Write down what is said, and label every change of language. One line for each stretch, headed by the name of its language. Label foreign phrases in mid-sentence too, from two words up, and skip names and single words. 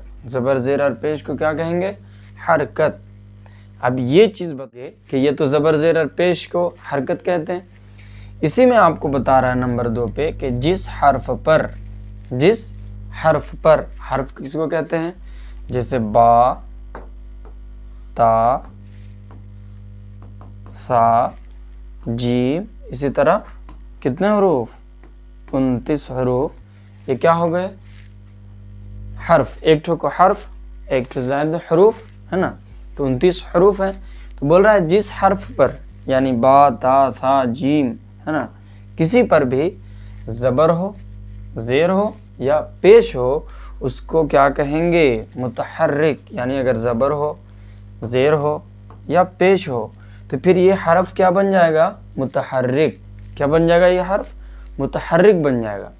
Urdu: زبر, زیر اور پیش کو کیا کہیں گے؟ حرکت. اب یہ چیز بتائیے کہ یہ تو زبر, زیر اور پیش کو حرکت کہتے ہیں. اسی میں آپ کو بتا رہا ہے نمبر 2 پہ کہ جس حرف پر, حرف کس کو کہتے ہیں؟ جیسے با, تا, سا, جیم, اسی طرح کتنے حروف؟ 29 حروف. یہ کیا ہو گئے؟ حرف. ایک ٹھو کو حرف, ایک ٹھو زائد حروف ہے نا, تو 29 حروف ہیں. تو بول رہا ہے جس حرف پر یعنی با, تا, سا, جیم ہے نا, کسی پر بھی زبر ہو, زیر ہو یا پیش ہو اس کو کیا کہیں گے؟ متحرک. یعنی اگر زبر ہو, زیر ہو یا پیش ہو تو پھر یہ حرف کیا بن جائے گا؟ متحرک. کیا بن جائے گا؟ یہ حرف متحرک بن جائے گا.